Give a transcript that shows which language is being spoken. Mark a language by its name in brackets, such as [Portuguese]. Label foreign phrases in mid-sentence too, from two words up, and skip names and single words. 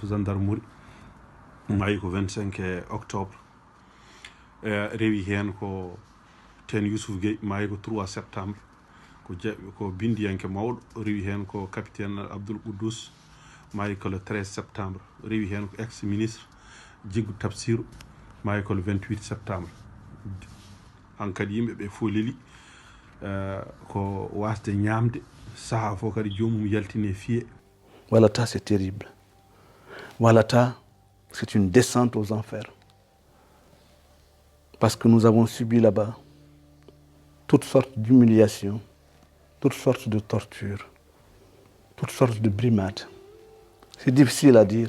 [Fula] gendarmerie mayi ko 25 octobre rewi hen ko ten Youssouf Gueye mayi ko 3 septembre ko bindiyanke mawɗo rewi hen ko capitaine Abdoul Koudous mayi ko [French] le 13 septembre [Fula] rewi hen ko [French] ex ministre [Fula] Djigou Tafsirou mayi ko [French] le 28 septembre [Fula] hankadi yimɓeɓe fof leeli ko wasde ñamde saaha fof kadi jomum yaltine fiye. [French] Walata, c'est terrible. Walata, c'est une descente aux enfers. Parce que nous avons subi là-bas toutes sortes d'humiliations, toutes sortes de tortures, toutes sortes de brimades. C'est difficile à dire.